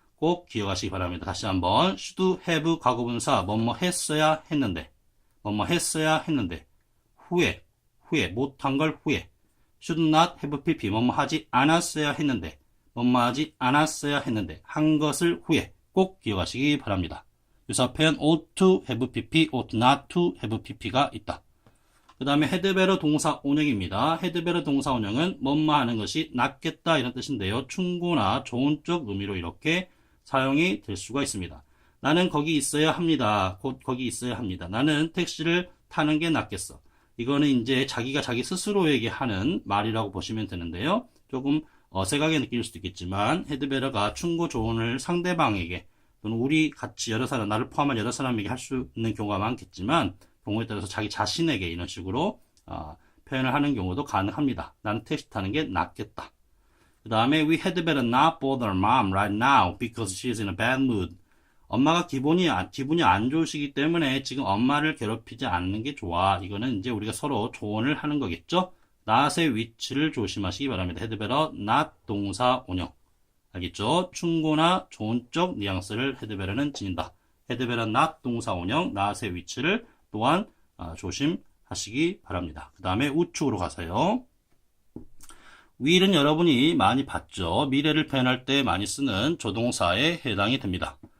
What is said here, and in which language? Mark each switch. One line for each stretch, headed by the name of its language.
Korean: 꼭 기억하시기 바랍니다. 다시 한번 should have 과거분사 뭐뭐 했어야 했는데 뭐뭐 했어야 했는데 후회 못한 걸 후회 should not have pp 뭐뭐 하지 않았어야 했는데 뭐뭐 하지 않았어야 했는데 한 것을 후회 꼭 기억하시기 바랍니다. 유사 표현
English: ought to have pp, ought not to have pp가 있다.
Korean: 그 다음에 had better 동사 원형입니다. had better 동사 원형은 뭐뭐 하는 것이 낫겠다 이런 뜻인데요. 충고나 좋은 쪽 의미로 이렇게 사용이 될 수가 있습니다. 나는 거기 있어야 합니다. 곧 거기 있어야 합니다. 나는 택시를 타는 게 낫겠어. 이거는 이제 자기가 자기 스스로에게 하는 말이라고 보시면 되는데요. 조금 어색하게 느낄 수도 있겠지만 had better가 충고 조언을 상대방에게 또는 우리 같이 여러 사람, 나를 포함한 여러 사람에게 할 수 있는 경우가 많겠지만 경우에 따라서 자기 자신에게 이런 식으로 표현을 하는 경우도 가능합니다. 나는 택시 타는 게 낫겠다. 그 다음에
English: we had better not bother mom right now because she is in a bad mood.
Korean: 엄마가 기분이 안 좋으시기 때문에 지금 엄마를 괴롭히지 않는 게 좋아. 이거는 이제 우리가 서로 조언을 하는 거겠죠. not의 위치를 조심하시기 바랍니다.
English: had better not
Korean: 동사 원형. 알겠죠? 충고나 좋은 쪽 뉘앙스를 had better는 지닌다.
English: had better not
Korean: 동사 원형, not의 위치를 또한 조심하시기 바랍니다. 그 다음에 우측으로 가서요. will은 여러분이 많이 봤죠. 미래를 표현할 때 많이 쓰는 조동사에 해당이 됩니다.